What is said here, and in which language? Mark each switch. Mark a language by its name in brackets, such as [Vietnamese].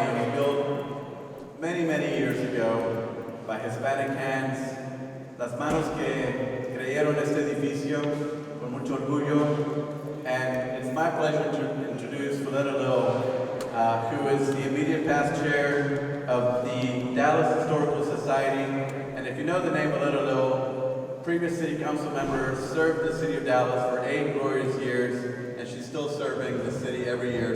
[English] It was built many, many years ago by Hispanic hands. [Spanish] Las manos que creyeron este edificio con mucho orgullo. [English] And it's my pleasure to introduce Philetta Lill, who is the immediate past chair of the Dallas Historical Society. And if you know the name Philetta Lill, previous city council member, served the city of Dallas for 8 glorious years, and she's still serving the city every year.